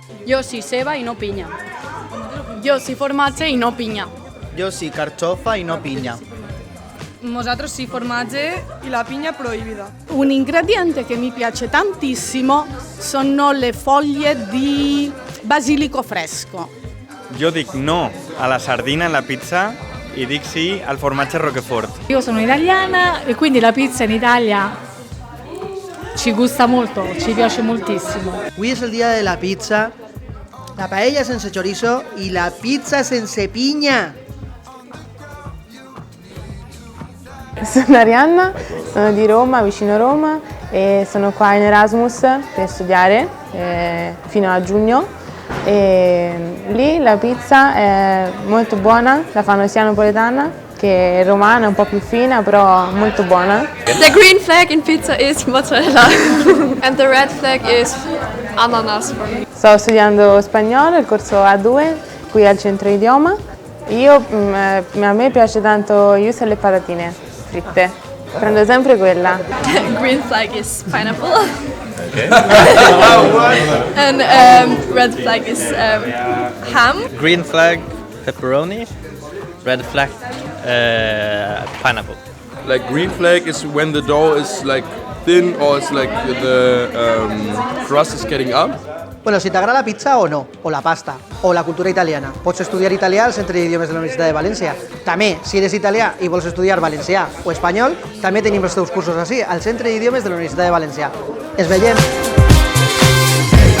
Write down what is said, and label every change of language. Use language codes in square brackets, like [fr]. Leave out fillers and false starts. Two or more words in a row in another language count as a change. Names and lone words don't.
[ca] Jo sí ceba i no pinya. Jo sí formatge i no pinya. Jo sí carxofa i no pinya. [it] Nosaltres sì formatge e la pigna proibida. Un ingrediente che mi piace tantissimo sono le foglie di basilico fresco. [ca] Jo dic no a la sardina en la pizza i dic sì al formatge Roquefort. [it] Io sono italiana e quindi la pizza in Italia ci gusta molto, ci piace moltissimo. [ca] Avui és el dia de la pizza, la paella sense chorizo i la pizza sense pinya. [it] Sono Arianna, sono di Roma, vicino Roma e sono qua in Erasmus per studiare fino a giugno e lì la pizza è molto buona, la fanno sia napoletana che romana, un po' più fina però molto buona. [en] The green flag in pizza is mozzarella and the red flag is ananas for me. [it] Sto studiando spagnolo, il corso A2 qui al centro idioma. A me piace tanto gli usa le patatine fritte, prendo sempre quella. [en] Green flag is pineapple. Okay. And red flag is ham. Green flag pepperoni, red flag pineapple. Like green flag is when the dough is like thin or it's like the crust is getting up. [ca] Bueno, si t'agrada la pizza o no, o la pasta, o la cultura italiana, pots estudiar italià al Centre d'Idiomes de la Universitat de València. També, si eres italià i vols estudiar valencià o espanyol, també tenim els teus cursos així, al Centre d'Idiomes de la Universitat de València.